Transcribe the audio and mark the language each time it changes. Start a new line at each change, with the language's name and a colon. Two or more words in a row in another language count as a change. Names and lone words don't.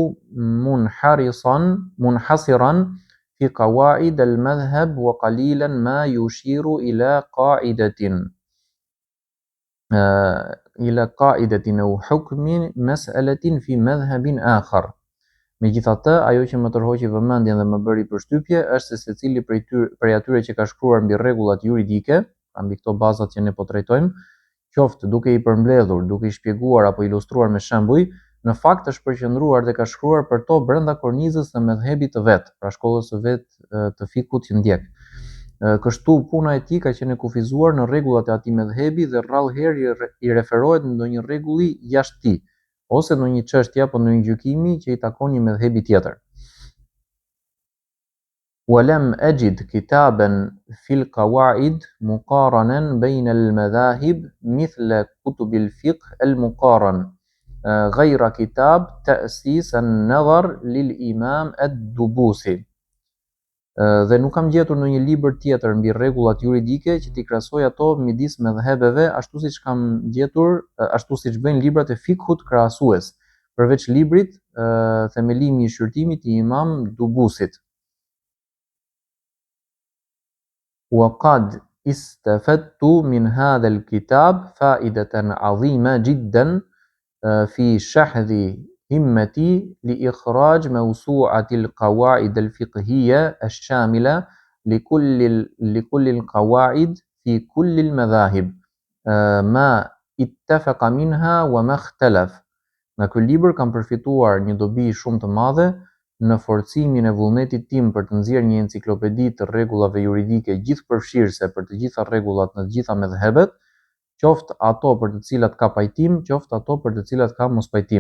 Arabic: منحصرا في قواعد المذهب وقليلا ما يشير إلى قاعدة أو حكم مسألة في مذهب آخر.
Albanian: Megjithatë, ajo që më tërhoqi vëmendjen dhe më bëri përshtypje është se secili prej atyre që ka shkruar mbi rregullat juridike, mbi këto bazat që ne po trajtojmë, qoftë duke i përmbledhur, duke i shpjeguar apo ilustruar me shembuj, në fakt është përqendruar dhe ka shkruar për to brenda kornizës së medhhebit të vet, pra shkollës së vet të fikut që ndjek. Kështu puna e tij ka qenë kufizuar në rregullat e atij medhhebi dhe rrallëherë i referohet në ndonjë rregulli jashtë tij, ose në një çështje apo në një gjykimi që i takon një medhhebi tjetër.
Arabic: ولم أجد كتابا في القواعد مقارنا بين المذاهب مثل كتب الفقه المقارن غير كتاب تأسيس النظر للإمام الدبوسي.
Albanian: Dhe nuk kam gjetur në një libër tjetër mbi rregullat juridike që t'i krahasoj ato midis mëdhëbeve, ashtu siç bëjnë librat e fikhut krahasues, përveç librit Themelimi i shqyrtimit i Imam Dubusit.
Arabic: وقد استفدت من هذا الكتاب فائدة عظيمة جدا في شحذ همتي لإخراج موسوعة القواعد الفقهية الشاملة لكل القواعد في كل المذاهب ما اتفق منها وما اختلف.
Albanian: Nga ky libër kam përfituar një dobi shumë të madhe në forcimin e vullnetit tim për të nxjerrë një enciklopedi të rregullave juridike gjithëpërfshirëse për të gjitha rregullat në të gjitha mëdhëbet, qoftë ato për të cilat ka pajtim, qoftë ato për të cilat ka mospajtim.